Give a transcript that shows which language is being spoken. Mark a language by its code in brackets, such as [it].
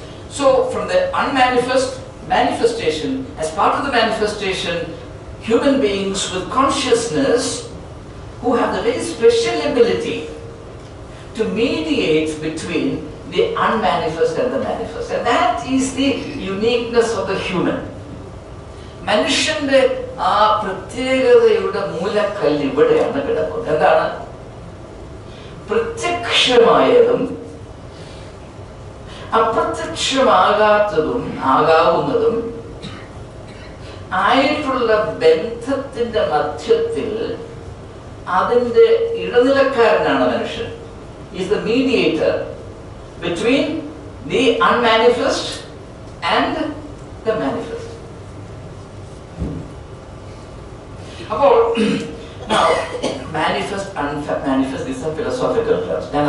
[en] So from the unmanifest manifestation, as part of the manifestation, human beings with consciousness who have the very special ability to mediate between the unmanifest and the manifest. And that is the uniqueness of the human. [ml] മനുഷ്യന്റെ ആ പ്രത്യേകതയുടെ മൂലക്കല്ല് ഇവിടെയാണ് കിടക്കുന്നത്. എന്താണ്? പ്രത്യക്ഷമായതും അപ്രത്യക്ഷമാകാത്തതും ആകാവുന്നതും ആയിട്ടുള്ള ബന്ധത്തിന്റെ മധ്യത്തിൽ അതിന്റെ ഇടനിലക്കാരനാണ് മനുഷ്യൻ. [en] Is the mediator between the unmanifest and the manifest. About now, manifest, unmanifest, these are philosophical terms.